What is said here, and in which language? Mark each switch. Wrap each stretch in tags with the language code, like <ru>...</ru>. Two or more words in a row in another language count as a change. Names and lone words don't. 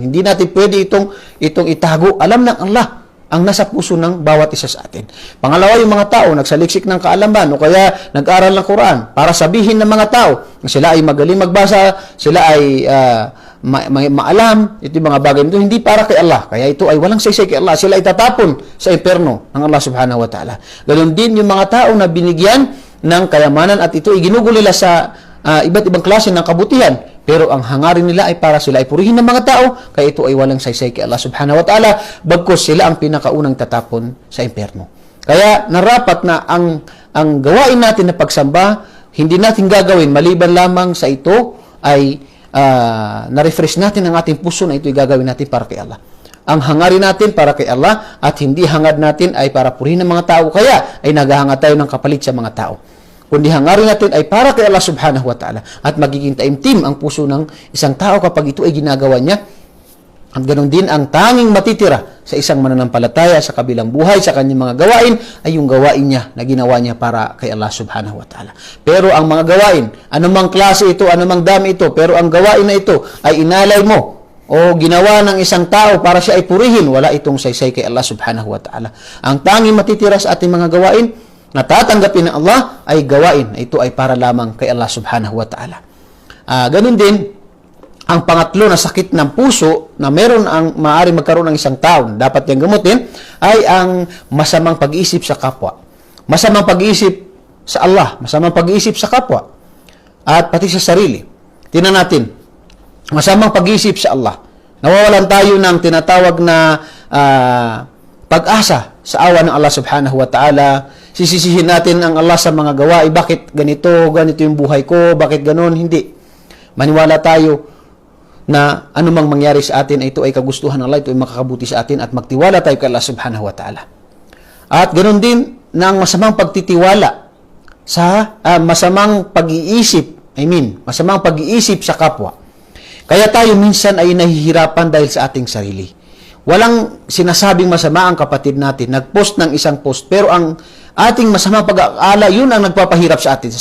<tl>Hindi natin pwede itong itago. Alam ng Allah ang nasa puso ng bawat isa sa atin. Pangalawa, yung mga tao nagsaliksik ng kaalaman o kaya nag-aral ng Quran para sabihin ng mga tao na sila ay magaling magbasa, sila ay maalam, ito yung mga bagay nito, hindi para kay Allah. Kaya ito ay walang saysay kay Allah. Sila ay tatapon sa impyerno ng Allah</tl> <ar>سبحانه وتعالى.</ar> <tl>Ganon din yung mga tao na binigyan ng kayamanan at ito ay ginugol nila sa iba't ibang klase ng kabutihan. Pero ang hangarin nila ay para sila ay purihin ng mga tao, kaya ito ay walang saysay kay Allah</tl> <ar>سبحانه وتعالى,</ar> <tl>bagkus sila ang pinakaunang tatapon sa impyerno. Kaya narapat na ang gawain natin na pagsamba, hindi natin gagawin maliban lamang sa ito ay na-refresh natin ang ating puso na ito'y gagawin natin para kay Allah. Ang hangarin natin para kay Allah at hindi hangad natin ay para purihin ng mga tao, kaya ay naghahangad tayo ng kapalit sa mga tao. Kundi hangarin natin ay para kay Allah</tl> <ar>سبحانه وتعالى</ar> <tl>at magiging taimtim ang puso ng isang tao kapag ito ay ginagawa niya At ganoon din ang tanging matitira sa isang mananampalataya sa kabilang buhay, sa kanyang mga gawain, ay yung gawain niya na ginawa niya para kay Allah</tl> <ar>سبحانه وتعالى.</ar> <tl>Pero ang mga gawain, anumang klase ito, anumang dami ito, pero ang gawain na ito ay inalay mo o ginawa ng isang tao para siya ay purihin, wala itong saysay kay Allah</tl> <ar>سبحانه وتعالى.</ar> <tl>Ang tanging matitira sa ating mga gawain na tatanggapin ng Allah ay gawain. Ito ay para lamang kay Allah</tl> <ar>سبحانه وتعالى.</ar> <tl>Ganun din, ang pangatlo na sakit ng puso na meron ang maaari magkaroon ng isang tao, dapat niyang gamutin, ay ang masamang pag-iisip sa kapwa. Masamang pag-iisip sa Allah, masamang pag-iisip sa kapwa, at pati sa sarili. Tingnan natin, masamang pag-iisip sa Allah. Nawawalan tayo ng tinatawag na pag-asa sa awa ng Allah</tl> <ar>سبحانه وتعالى.</ar> <tl>Sisisihin natin ang Allah sa mga gawain. Bakit ganito yung buhay ko? Bakit ganon? Hindi. Maniwala tayo na anumang mangyari sa atin, ito ay kagustuhan ng Allah, ito ay makakabuti sa atin, at magtiwala tayo kay Allah</tl> <ar>سبحانه وتعالى.</ar> <tl>At ganoon din ng masamang pagtitiwala sa masamang pag-iisip, masamang pag-iisip sa kapwa. Kaya tayo minsan ay nahihirapan dahil sa ating sarili. Walang sinasabing masama ang kapatid natin, nag-post ng isang post, pero ang ating masamang pag-aala, yun ang nagpapahirap sa atin.</tl>